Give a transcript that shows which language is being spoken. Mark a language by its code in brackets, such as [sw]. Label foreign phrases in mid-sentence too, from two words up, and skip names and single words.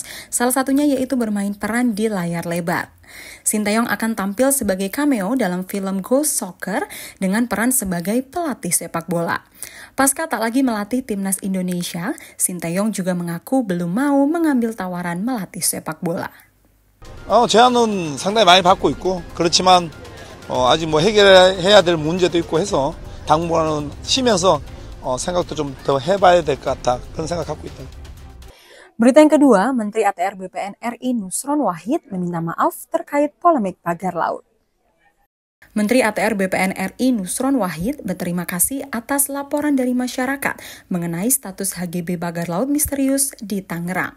[id] Salah satunya yaitu bermain peran di layar lebar. Sinteyong akan tampil sebagai cameo dalam film Ghost Soccer dengan peran sebagai pelatih sepak bola. Pasca tak lagi melatih Timnas Indonesia, Sinteyong juga mengaku belum mau mengambil tawaran melatih sepak bola. [ko] 제안은 상당히 많이 받고 있고 그렇지만 아직 해결해야 될 문제도 있고 해서 당분간은 쉬면서 생각도 좀 더 해봐야 될 것 같다 그런 생각 갖고 있다. [id] Berita yang kedua, Menteri ATR BPN RI Nusron Wahid meminta maaf terkait polemik pagar laut. Menteri ATR BPN RI Nusron Wahid berterima kasih atas laporan dari masyarakat mengenai status HGB pagar laut misterius di Tangerang.